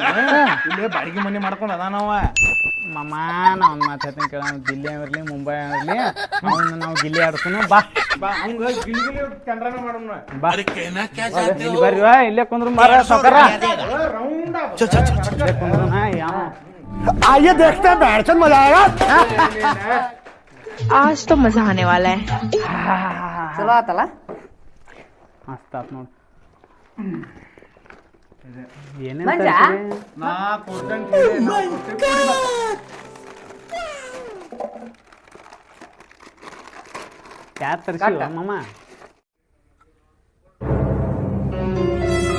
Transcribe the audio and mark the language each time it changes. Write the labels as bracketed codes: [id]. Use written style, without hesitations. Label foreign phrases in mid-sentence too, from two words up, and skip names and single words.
[kn] ಇಲ್ಲೇ ಬಾಡಿಗೆ ಮನೆ ಮಾಡ್ಕೊಂಡ್ ಅದಾನವ. ಮಾಮ ನಾ ಒಂದು ಮಾತು ಹೇಳ್ತೀನಿ ಕೇಳ. ದಿಲ್ಲಿ ಇರಲಿ ಮುಂಬೈ ಇರಲಿ ಅವನ್ನ ನಾವು ಗಿಲ್ಲಿ ಆಡ್ಸೋನು. ಬಾ ಬಾ ಹಂಗ ಗಿಲಿ ಗಿಲಿ ಚಂದ್ರನ ಮಾಡೋಣ. ಬಾ ಇಲ್ಲಿ ಬರ್ರಿ ಇಲ್ಲೇ ಕುಂದ್ರು ಮಾರ ಸೌಕರ. ಇಲ್ಲೇ ಕುಂದ್ರು ಯಾವ [hi] आइए देखते हैं बैठ मजा आएगा. आज तो मजा आने वाला है. [kn] ಚಲೋ ಆತಲ್ಲ? ಮಸ್ತ್ ಆತ್ ನೋಡು. ಮಂಜಾ? ನಾ ಕೊಡ್ತೇನೆ ಕೇಳಿ, ನಾ ಕೊಡ್ತೇನೆ ಕುಡಿ ಬಾ. ಯಾರು ತರಿಸಿ ಮಾಮ?